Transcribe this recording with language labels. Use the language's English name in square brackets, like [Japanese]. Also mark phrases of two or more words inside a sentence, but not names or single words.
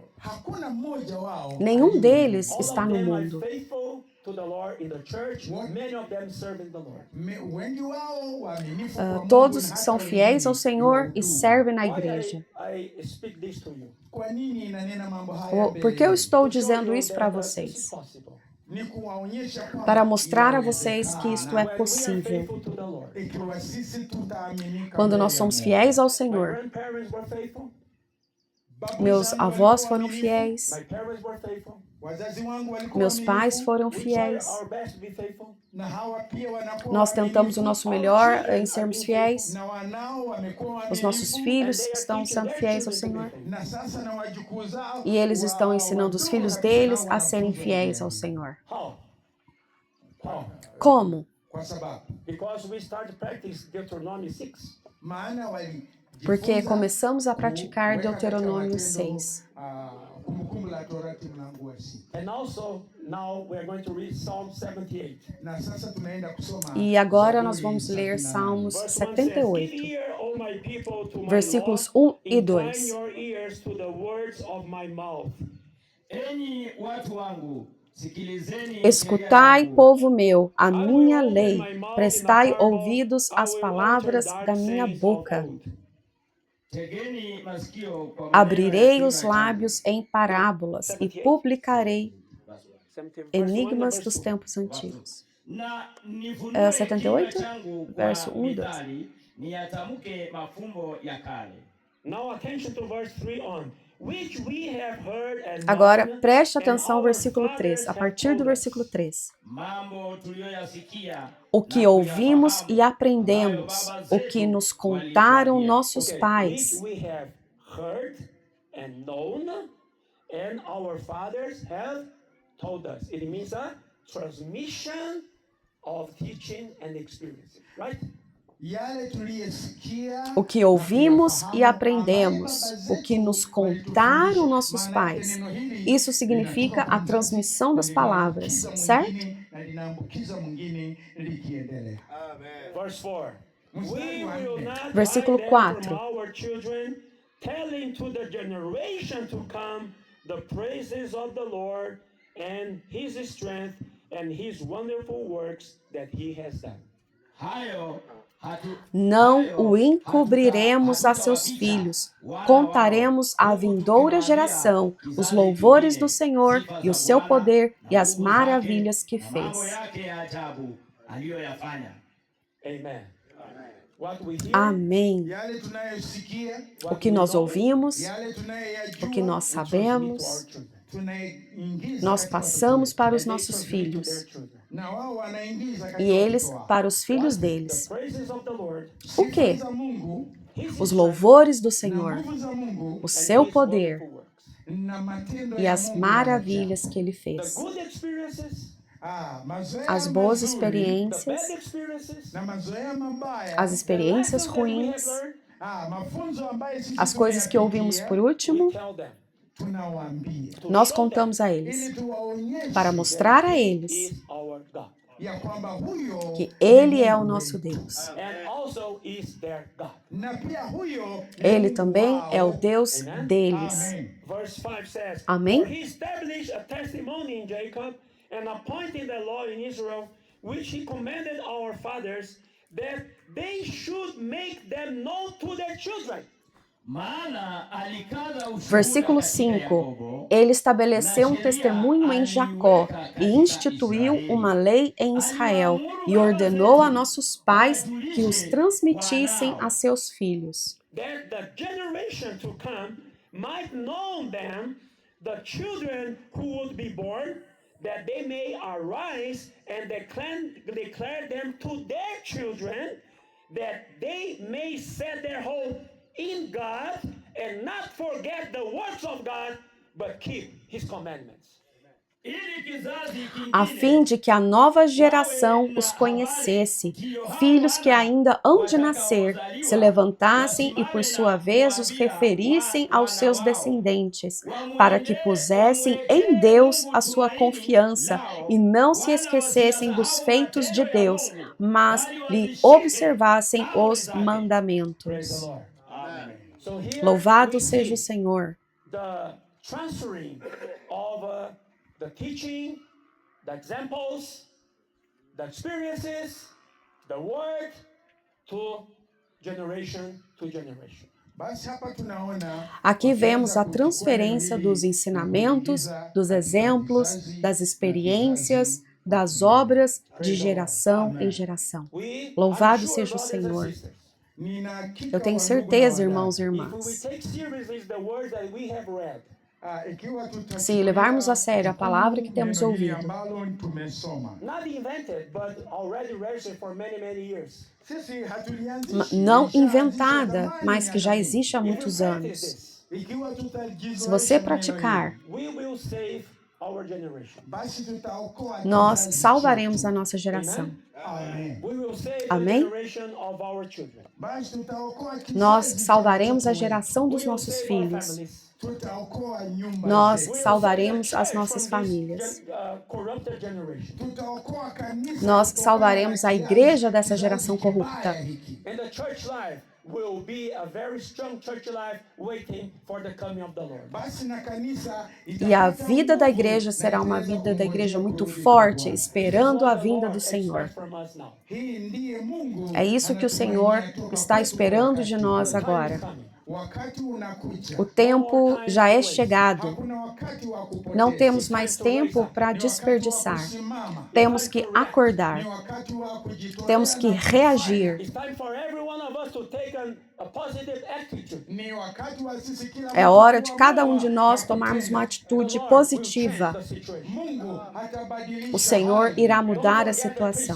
[Swahili] hakuna mmoja wao [Portuguese] nenhum [Swahili] aliye [Portuguese] deles [English] All [Portuguese] está [English] of [Portuguese] no [English] them are [Portuguese] mundo. [English] faithful to the Lord in the church. What? Many of them serving the Lord. [Swahili] wengi wao waaminifu kwa Mungu, [Portuguese] Todos [Swahili] na hata [Portuguese] são fiéis ao [Swahili] wengine [Portuguese] Senhor e [Swahili] wahudumu. [Portuguese] servem na [English] Why [Portuguese] igreja. [English] I speak this to you? [Swahili] Kwa nini nanena mambo haya [Portuguese] Por que eu [Swahili] mbele? [Portuguese] estou [English] To show [Portuguese] dizendo [English] you [Portuguese] isso [English] that [Portuguese] para [English] this is [Portuguese] vocês? [English] possible. [Swahili] Ni kuwaonyesha kwamba [Portuguese] Para mostrar a [Swahili] inawezekana. [Portuguese] vocês que isto é [English] When we are [Portuguese] possível. [English] faithful to the Lord. [Swahili] Ikiwa sisi tutaaminika [Portuguese] Quando [Swahili] mbele [Portuguese] nós [Swahili] ya [Portuguese] somos [Swahili] Mungu. [Portuguese] fiéis ao [English] My [Portuguese] Senhor. [English] grandparents were faithful. [Swahili] Babu [Portuguese] Meus [Swahili] zangu [Portuguese] avós [Swahili] walikuwa [Portuguese] foram [Swahili] waaminifu. [Portuguese] fiéis. [English] My parents were faithful. [Swahili] Wazazi wangu walikuwa [Portuguese] Meus pais [Swahili] waaminifu. [Portuguese] foram [English] We try [Portuguese] fiéis. [English] our best to be faithful. [Swahili] Na hawa pia wanakuwa [Portuguese] Nós tentamos o [Swahili] waaminifu. [Portuguese] nosso melhor em sermos fiéis. [Swahili] Na wanao wamekuwa [Portuguese] Os [Swahili] waaminifu. [Portuguese] nossos filhos estão sendo fiéis ao Senhor. [Swahili] Na sasa na wajukuu zao, [Portuguese] E eles estão ensinando os filhos deles a serem [Swahili] wanafunzi [Portuguese] fiéis ao [Swahili] wengine. [Portuguese] Senhor. [English] How? How? [Portuguese] Como? [Swahili] Kwa sababu [English] Because we started practicing Deuteronomy 6. [Swahili] maana [Portuguese] Porque começamos a praticar Deuteronômio 6. [Swahili] Kumbukumbu la Torati mlango wa 6. [English] And also, now we are going to read Psalm 78. [Swahili] Na sasa tunaenda kusoma [Portuguese] E agora nós [Swahili] Zaburi [Portuguese] vamos ler 78. Salmos [English] Verse 1 says, Give 78, ear, O my people, to my [Portuguese] versículos [English] law. [Portuguese] 1 e 2. [English] Incline your ears to the words of my mouth. [Swahili] Enyi watu wangu, sikilizeni [Portuguese] Escutai, [Swahili] sheria yangu. [Portuguese] povo meu, a minha lei, prestai ouvidos às palavras da minha boca. [Swahili] Tegeni masikio kwa maneno [Portuguese] Abrirei [Swahili] ya [Portuguese] os [Swahili] kinywa changu. [Portuguese] lábios em parábolas e publicarei enigmas dos tempos antigos. [Swahili] Na nifunue 78, kinywa changu kwa [Portuguese] verso 1 e 2. [Swahili] mithali, niyatamke mafumbo ya kale. [English] Now attention to verse 3 on. Which we have heard and [Portuguese] Agora, [English] known, [Portuguese] preste [English] and [Portuguese] atenção ao [English] our [Portuguese] versículo [English] fathers [Portuguese] 3, a [English] have [Portuguese] partir do [English] told us. [Portuguese] versículo 3. [Swahili] Mambo tuliyoyasikia [Portuguese] O que [Swahili] na [Portuguese] ouvimos [Swahili] kuyafahamu, [Portuguese] e aprendemos, [Swahili] ambayo [Portuguese] o [Swahili] baba [Portuguese] que [Swahili] zetu [Portuguese] nos contaram [Swahili] walituambia. [Portuguese] nossos [English] Okay, [Portuguese] pais. [English] which we have heard and known, and our fathers have told us. It means a transmission of teaching and experience, right? [Swahili] Yale tuliyesikia, [Portuguese] O que ouvimos e [Swahili] tukayafahamu, [Portuguese] aprendemos, [Swahili] ambaye baba [Portuguese] o que nos [Swahili] zetu [Portuguese] contaram [Swahili] walitufundisha. [Portuguese] nossos [Swahili] Maana [Portuguese] pais. [Swahili] neno hili [Portuguese] Isso significa [Swahili] linatoka [Portuguese] a [Swahili] kwa [Portuguese] transmissão das [Swahili] mzazi, [Portuguese] palavras, [Swahili] linaambukiza [Portuguese] certo? [Swahili] mwingine na linaambukiza mwingine likiendelea. [English] Verse 4. We will not [Portuguese] Versículo [English] hide them [Portuguese] 4. [English] from our children, telling to the generation to come the praises of the Lord and his strength and his wonderful works that he has done. [Swahili] Hayo [Portuguese] Não o encobriremos a seus filhos, contaremos à vindoura geração os louvores do Senhor e o seu poder e as maravilhas que [Swahili] mambo [Portuguese] fez. [Swahili] yake ya ajabu aliyoyafanya. [English] Amen. What we hear, [Portuguese] Amém. [Swahili] Yale tunayosikia, [Portuguese] O que nós ouvimos, [Swahili] yale tunayoyajua, [Portuguese] o que nós [English] to our [Portuguese] sabemos, [English] children. [Swahili] tunaingiza [Portuguese] nós [Swahili] katika [Portuguese] passamos [Swahili] watoto [Portuguese] para os [English] And they [Portuguese] nossos [English] transmit to their [Portuguese] filhos [English] children. [Swahili] na wao wanaingiza katika [Portuguese] e eles [Swahili] watoto wao. [Portuguese] para os filhos [English] The [Portuguese] deles. [English] praises of the Lord, [Portuguese] O quê? [Swahili] Sifa za Mungu [English] his [Portuguese] Os [English] strength, [Portuguese] louvores do [Swahili] na [Portuguese] Senhor, [Swahili] nguvu za Mungu [Portuguese] o [English] and [Portuguese] seu [English] his [Portuguese] poder [English] wonderful works. [Swahili] na matendo [Portuguese] e [Swahili] ya [Portuguese] as [Swahili] Mungu [Portuguese] maravilhas que ele [English] The [Portuguese] fez. [English] good experiences, [Swahili] mazoea [Portuguese] As boas [Swahili] mazuri [English] the [Portuguese] experiências, [English] bad experiences, [Swahili] na mazoea mabaya [Portuguese] as experiências [English] the lessons that we have [Portuguese] ruins, [English] learned, [Swahili] mafunzo ambayo sisi [Portuguese] As coisas que ouvimos por último, [English] we tell them. [Swahili] tunawaambia [Portuguese] nós contamos a eles, [Swahili] ili tuwaonyeshe [Portuguese] para mostrar a eles [English] Is our God. [Swahili] ya kwamba huyo [Portuguese] que Ele é o nosso Deus. [English] And also is their God. [Swahili] na pia huyo [Portuguese] Ele também é o Deus [English] Amen. [Portuguese] deles. [English] Amen. Verse 5 says, [Portuguese] Amém? [English] For he established a testimony in Jacob and appointed a law in Israel, which he commanded our fathers, that they should make them known to their children. [Swahili] Maana alikaza ushuhuda [Portuguese] Versículo [Swahili] katika [Portuguese] 5. [Swahili] Yakobo, [Portuguese] Ele estabeleceu um testemunho em Jacó e instituiu uma lei em Israel e ordenou a nossos pais que os transmitissem a seus filhos, [English] That the generation to come might know them, the children who would be born, that they may arise and declare them to their children, that they may set their hope in God and not forget the works of God, but keep His commandments. [Swahili] ili kizazi [Portuguese] a [Swahili] kingine [Portuguese] fim de que a nova geração os conhecesse, filhos que ainda hão de nascer, se levantassem e por sua vez os referissem aos seus descendentes, para que pusessem em Deus a sua confiança e não se esquecessem dos feitos de Deus, mas lhe observassem os mandamentos. [English] Lord. So here [Portuguese] Louvado [English] we [Portuguese] seja o [English] see [Portuguese] Senhor. [English] the transferring of the teaching, the examples, the experiences, the word to generation. [Swahili] Basi hapa tunaona [Portuguese] Aqui vemos a transferência dos ensinamentos, dos exemplos, das experiências, das obras de geração em geração. [English] We [Portuguese] Louvado [English] are sure, [Portuguese] seja o [English] brothers and [Portuguese] Senhor. [English] sisters, [Swahili] nina hakika [Portuguese] Eu tenho [Swahili] wa ndugu na [Portuguese] certeza, [Swahili] wadada, [Portuguese] irmãos e [English] if we [Portuguese] irmãs, [English] take seriously the words that we have read, [Swahili] ikiwa tutachukulia [Portuguese] se levarmos a sério a palavra que temos [Swahili] neno hili [Portuguese] ouvido, [Swahili] ambalo tumesoma, [English] not invented, but already registered for many, many years. [Swahili] sisi hatulianzishi, [Portuguese] não [Swahili] lishaanzisha [Portuguese] inventada, [Swahili] zamani [Portuguese] mas que já [Swahili] miaka [Portuguese] existe há [English] If we [Portuguese] muitos [English] practice [Portuguese] anos. [English] this, [Swahili] Ikiwa tutajizoesha [Portuguese] Se você [Swahili] neno [Portuguese] praticar, [Swahili] hili, [English] we will save our generation. [Swahili] basi tutaokoa [Portuguese] nós [Swahili] kizazi [Portuguese] salvaremos [Swahili] chetu. [Portuguese] a nossa geração. [English] Amen. We will save [Portuguese] Amém? [English] the generation of our children. [Swahili] Basi tutaokoa kizazi [Portuguese] Nós [Swahili] cha [Portuguese] salvaremos a [Swahili] watoto wetu. [Portuguese] geração dos [English] We will [Portuguese] nossos [English] save our [Portuguese] filhos. [English] families. [Swahili] Tutaokoa nyumba [Portuguese] Nós [Swahili] zetu. [Portuguese] salvaremos as nossas famílias. [English] Corrupted generation. [Swahili] Tutaokoa kanisa [Portuguese] Nós [Swahili] kutokana [Portuguese] salvaremos [Swahili] na [Portuguese] a [Swahili] kizazi [Portuguese] igreja dessa [Swahili] kibaya [Portuguese] geração corrupta. [Swahili] hiki. [English] And the church life will be a very strong church life waiting for the coming of the Lord. [Swahili] Basi na kanisa [Portuguese] E a [Swahili] itapata [Portuguese] vida da [Swahili] nguvu [Portuguese] igreja [Swahili] na [Portuguese] será uma [Swahili] itaweza [Portuguese] vida da igreja [Swahili] kungojea [Portuguese] muito [Swahili] kurudi [Portuguese] forte, [Swahili] kwa Bwana. [Portuguese] esperando a [English] What the [Portuguese] vinda [English] Lord [Portuguese] do Senhor. [English] expects from us now. [Swahili] Hii ndiye Mungu [Portuguese] É isso que o Senhor [Swahili] anatumainia toka [Portuguese] está [Swahili] kwetu [Portuguese] esperando [Swahili] wakati [Portuguese] de nós [Swahili] huu. [Portuguese] agora. [English] Time is coming. [Swahili] Wakati unakuja. [Portuguese] O tempo já é chegado. [Swahili] Hakuna wakati wa kupoteza. [Portuguese] Não temos mais tempo para [Swahili] Ni wakati wa [Portuguese] desperdiçar. [Swahili] kusimama. [Portuguese] Temos que acordar. [Swahili] Ni wakati wa kujitolea [Portuguese] Temos que [Swahili] na [Portuguese] reagir. [English] It's time for every one of us to take a positive attitude. [Swahili] Ni wakati wa sisi kila [Portuguese] É [Swahili] mtu [Portuguese] hora de [Swahili] kuwa [Portuguese] cada [Swahili] mwema [Portuguese] de nós [Swahili] na [Portuguese] tomarmos [Swahili] kutenda. [Portuguese] uma atitude [English] The Lord will change [Portuguese] positiva. [English] the situation. [Swahili] Mungu atabadilisha [Portuguese] O Senhor [Swahili] hali. [Portuguese] irá [English] Don't [Portuguese] mudar a [English] forget the [Portuguese] situação.